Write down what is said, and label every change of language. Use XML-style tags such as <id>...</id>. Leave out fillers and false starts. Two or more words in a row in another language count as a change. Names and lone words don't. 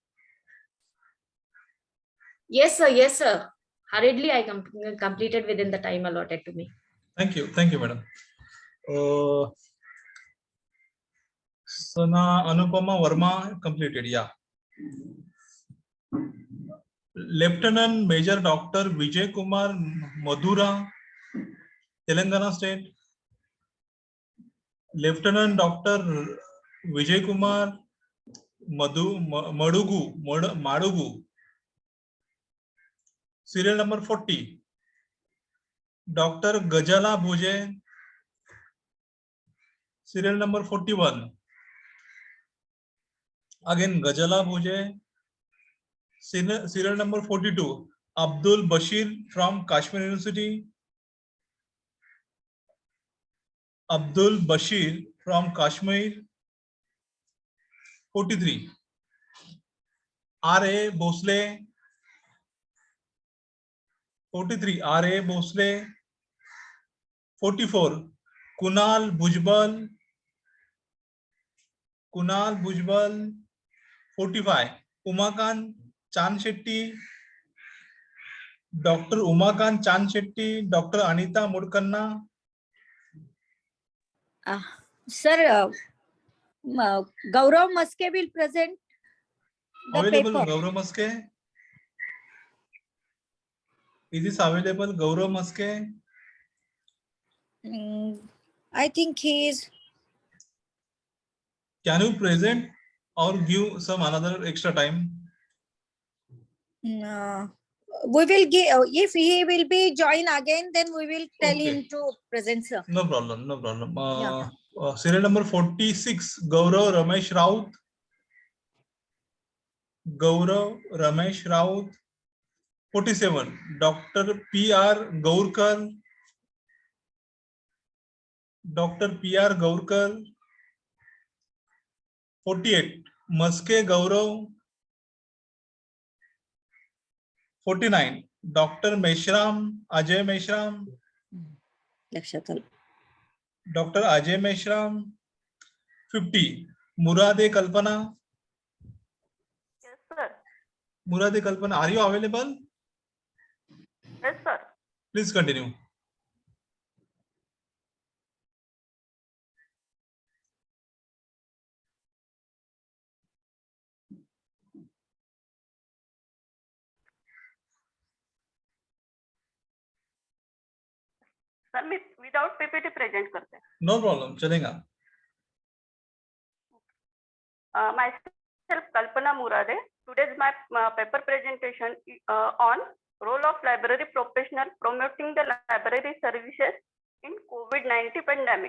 <en>Yes, sir. Yes, sir. Hurriedly, I completed within the time allotted to me. Thank you, madam. Sana Anupama Verma completed. Yeah. Lieutenant Major Dr. Vijay Kumar Madura, Telangana State. Lieutenant Dr. Vijay Kumar Madugu. Serial number 40. Dr. Gajala Bhuje. Serial number 41. Again Gajala Bhuje. Serial number 42. Abdul Bashir from Kashmir University. Abdul Bashir from Kashmir. 43. R.A. Bhosle. 43. R.A. Bhosle. 44. Kunal Bhujbal. 45. Umakant Chand Shetty. Dr. Umakant Chand Shetty. Dr. Anita Murkanna. Sir, Gaurav Maske will present the Available paper. Gaurav Maske. Is this available, Gaurav Maske? I think he is. Can you present or give some another extra time? We will give, if he will be join again, then we will tell him to present, sir. No problem. Serial number 46, Gaurav Ramesh Raut. Gaurav Ramesh Raut. 47, Dr. P.R. Gaurkar. Dr. P.R. Gaurkar. 48, Maske Gaurav. 49, Dr. Meshram, Ajay Meshram. Dr. Ajay Meshram. 50, Murade Kalpana. Yes, sir. Murade Kalpana, are you available? Yes, sir. Please continue. Sir, मैं without PPT present</en> <hi>करते हैं.</hi> <en>No problem, चलेगा. Myself Kalpana Murade. Today's my paper presentation on role of library professional promoting the library services in COVID-19 pandemic.</en>